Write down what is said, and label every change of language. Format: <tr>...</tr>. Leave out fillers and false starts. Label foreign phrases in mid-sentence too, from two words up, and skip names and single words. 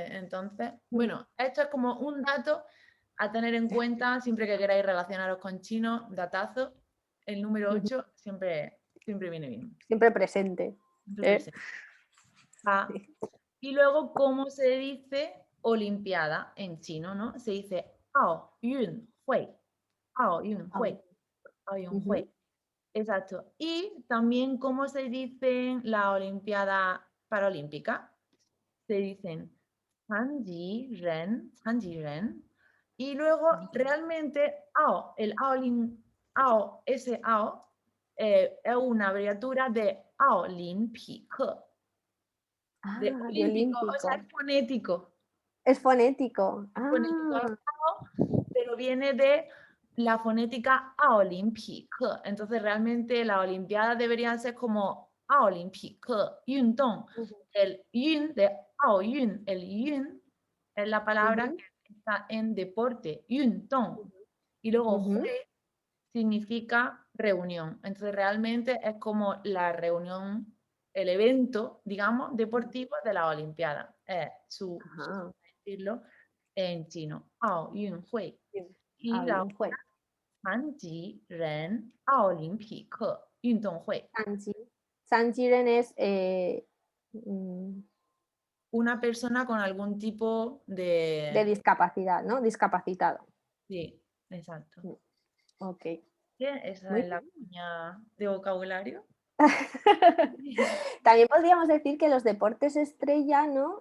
<es>Entonces, bueno, esto es como un dato a tener en cuenta siempre que queráis relacionaros con chinos, datazo, el número 8 siempre viene bien. Siempre presente. Siempre ¿Eh? presente. Y luego, ¿cómo se dice Olimpiada en chino, no? Se dice</es> <zh>奥运会。奥运</zh> <es>Ah,</es> <zh>会。奥运会.</zh> <es>Exacto. Y también, ¿cómo se dicen la Olimpiada Paralímpica? Se dicen</es> <zh>残疾人，残疾人.</zh> <es>Y luego, realmente, Ao, el Ao, ese Ao, es una abreviatura de Olympique. De de olímpico, o sea, olímpico. es fonético. Es fonético. Es fonético, Ah, pero viene de la fonética olímpica. Entonces, realmente las Olimpiadas deberían ser como</es> <zh>奥林匹克运动。</zh> <es>Ujú. El yun de 奥运, el yun es la palabra Ujú. que está en deporte,</es> <zh>运动.</zh> <es>Y luego Ujú. hui significa reunión. Entonces realmente es como la reunión, el evento, digamos, deportivo de la Olimpiada. Es su Ajá. decirlo en chino,</es> <zh>奥运会.</zh> <es>Bien. Y la Aolinhui.</es> <zh>残疾人奥林匹克运动会.</zh> <es>Sanji. Sanjiren es Una persona con algún tipo de de... discapacidad, ¿no? Discapacitado. Sí, exacto. Ok. Bien, esa Muy es la bien. cuña de vocabulario. También podríamos decir que los deportes estrella, ¿no?</es>